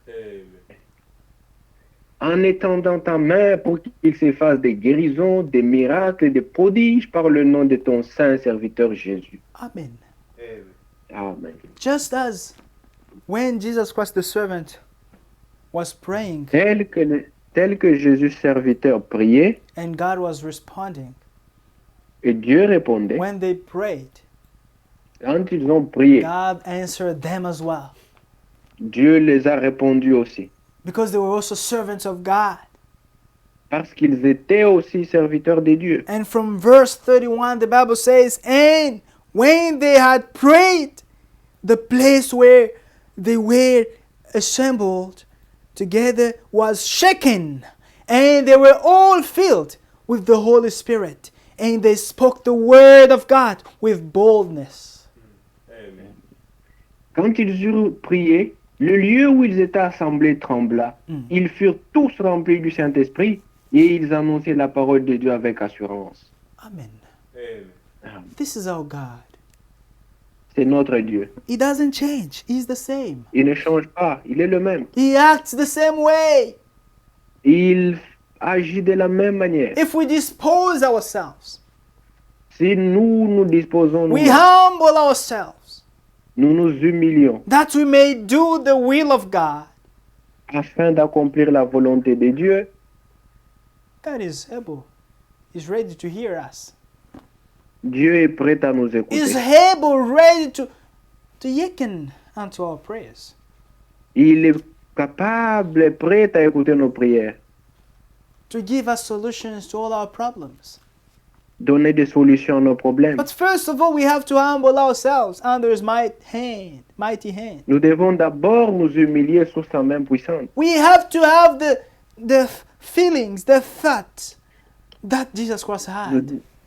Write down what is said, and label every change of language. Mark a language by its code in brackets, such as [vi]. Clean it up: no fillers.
[fr] Amen. en étendant ta main pour qu'il s'efface des guérisons, des miracles et des prodiges par le nom de ton saint serviteur Jésus. Amen. Amen. Amen. [en] Just as when Jesus Christ the servant was praying [fr] Tel que Jésus serviteur priait [en] and God was responding, [fr] et Dieu répondait, [en] when they prayed, [fr] quand ils ont prié, [en] God answered them as well. [fr] Dieu les a répondus aussi. [en] Because they were also servants of God. [fr] Parce qu'ils étaient aussi serviteurs de Dieu. [en] And from verse 31, the Bible says, and when they had prayed, the place where they were assembled together was shaken, and they were all filled with the Holy Spirit, and they spoke the word of God with boldness. Amen. [fr] Quand ils eurent prié, le lieu où ils étaient assemblés trembla. Ils furent tous remplis du Saint-Esprit et ils annonçaient la parole de Dieu avec assurance. Amen. Amen. [en] This is our God. [fr] C'est notre Dieu. [en] He doesn't change. He's the same. [fr] Il ne change pas, il est le même. [en] He acts the same way. [fr] Il agit de la même manière. [en] If we dispose ourselves, [fr] Si nous nous disposons, [en] we humble ourselves, [fr] nous nous humilions [en] that we may do the will of God, [fr] afin d'accomplir la volonté de Dieu, [en] God is able. He's ready to hear us. [fr] Dieu est prêt à nous [en] He's [fr] écouter. [en] able, ready to hearken unto our prayers. [fr] Il est capable et prêt à écouter nos prières, [en] To give us solutions to all our problems. [fr] donner des solutions à nos problèmes. [en] But first of all, we have to humble ourselves under His mighty hand. [fr] Nous devons d'abord nous humilier sous sa main puissante. [en] We have to have the feelings, the thoughts that Jesus Christ had.